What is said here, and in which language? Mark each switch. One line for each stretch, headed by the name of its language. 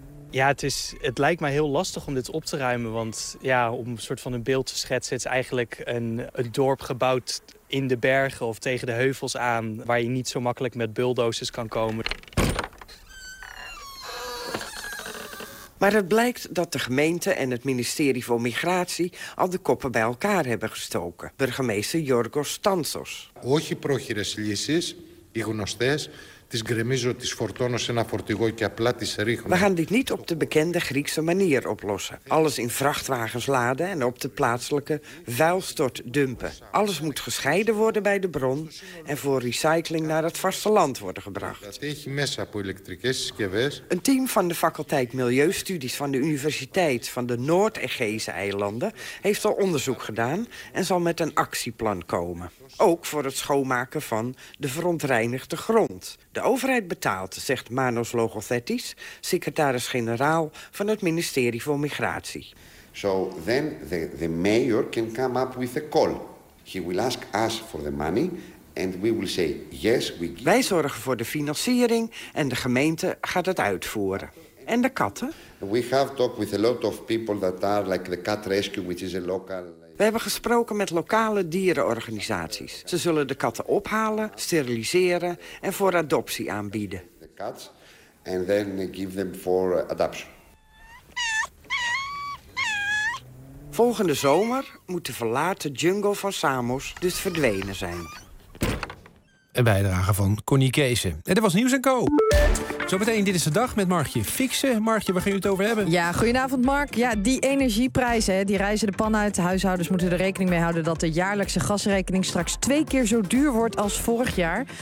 Dutch: Ja, het lijkt mij heel lastig om dit op te ruimen. Want om een soort van een beeld te schetsen, het is eigenlijk een dorp gebouwd in de bergen of tegen de heuvels aan, waar je niet zo makkelijk met bulldozers kan komen. Maar het blijkt dat de gemeente en het ministerie voor Migratie al de koppen bij elkaar hebben gestoken. Burgemeester Yorgos Tantsos.
Greek: Όχι πρόχειρες λύσεις, οι γνωστές. Τις γκρεμίζω, τις φορτώνω σε ένα φορτηγό και απλά τις ρίχνω.
Dutch: We gaan dit niet op de bekende Griekse manier oplossen. Alles in vrachtwagens laden en op de plaatselijke vuilstort dumpen. Alles moet gescheiden worden bij de bron en voor recycling naar het vasteland worden gebracht. Dat heeft
Greek: μέσα από ηλεκτρικές συσκευές.
Dutch: Een team van de faculteit Milieustudies van de Universiteit van de Noord-Egeese eilanden heeft al onderzoek gedaan en zal met een actieplan komen. Ook voor het schoonmaken van de verontreinigde grond. De overheid betaalt, zegt Manos Logothetis, secretaris-generaal van het ministerie voor Migratie.
English: So then the mayor can come up with a call. He will ask us for the money and we will say yes, we give.
Dutch: Wij zorgen voor de financiering en de gemeente gaat het uitvoeren. En de katten?
English: We have talked with a lot of people that are like the cat rescue, which is a local.
Dutch: We hebben gesproken met lokale dierenorganisaties. Ze zullen de katten ophalen, steriliseren en voor adoptie aanbieden.
English: The cats and then give them for adoption.
Dutch: Volgende zomer moet de verlaten jungle van Samos dus verdwenen zijn. Een bijdrage van Connie Keese. En dat was Nieuws & Co. Zometeen, dit is de dag met Margje Fixen. Margje, waar gaan jullie het over hebben? Ja, goedenavond Mark. Ja, die energieprijzen, hè, die rijzen de pan uit. Huishoudens moeten er rekening mee houden dat de jaarlijkse gasrekening straks 2 keer zo duur wordt als vorig jaar.